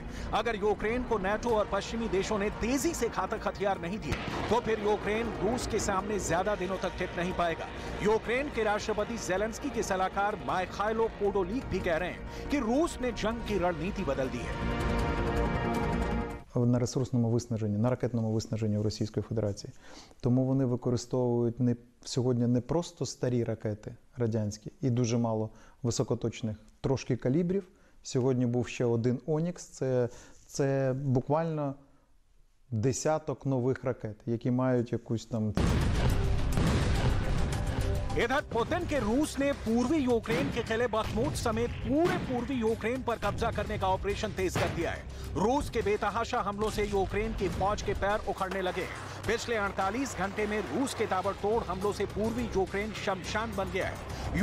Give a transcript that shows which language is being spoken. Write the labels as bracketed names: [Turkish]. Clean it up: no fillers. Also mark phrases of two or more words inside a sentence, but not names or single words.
[Hindi] अगर यूक्रेन को नाटो और पश्चिमी देशों ने तेजी से घातक हथियार नहीं दिए तो फिर यूक्रेन रूस के सामने ज्यादा दिनों तक टिक नहीं पाएगा। यूक्रेन के राष्ट्रपति जेलेंस्की के सलाहकार माइखाइलो पोडोलिक भी कह रहे हैं कि रूस ने जंग की रणनीति बदल दी है। [Ukrainian] На ресурсному виснаженні, на ракетному виснаженні в Російської Федерації. Тому вони використовують сьогодні не просто старі ракети радянські і дуже мало високоточних, трошки калібрів. Сьогодні був ще один «Онікс», це буквально десяток нових ракет, які мають якусь там... [Hindi] इधर पुतिन के रूस ने पूर्वी यूक्रेन के किले बखमूत समेत पूरे पूर्वी यूक्रेन पर कब्जा करने का ऑपरेशन तेज कर दिया है। रूस के बेतहाशा हमलों से यूक्रेन की फौज के पैर उखड़ने लगे हैं। पिछले 48 घंटे में रूस के ताबड़तोड़ हमलों से पूर्वी यूक्रेन शमशान बन गया है।